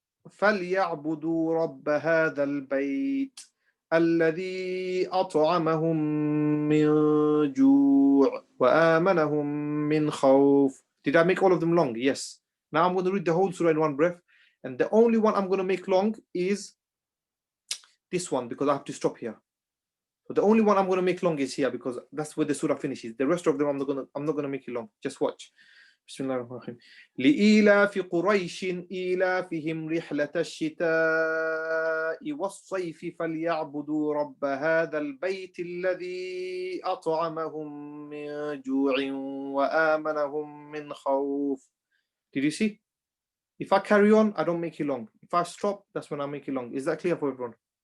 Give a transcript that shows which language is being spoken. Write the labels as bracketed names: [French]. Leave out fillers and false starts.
[Arabic] فليعبدوا رب هذا البيت الذي أطعمهم من جوع وآمنهم من خوف. [English] Did I make all of them long? Yes. Now I'm going to read the whole surah in one breath, and the only one I'm going to make long is this one because I have to stop here. So the only one I'm going to make long is here because that's where the surah finishes. The rest of them I'm not going to make it long. Just watch. [Arabic] بسم الله الرحمن الرحيم. لإيلاف قريش إيلافهم رحلة الشتاء والصيف فليعبدوا رب هذا البيت الذي أطعمهم من جوع وآمنهم من خوف. [English] Did you see? If I carry on, I don't make it long. If I stop, that's when I make it long. Is that clear for everyone?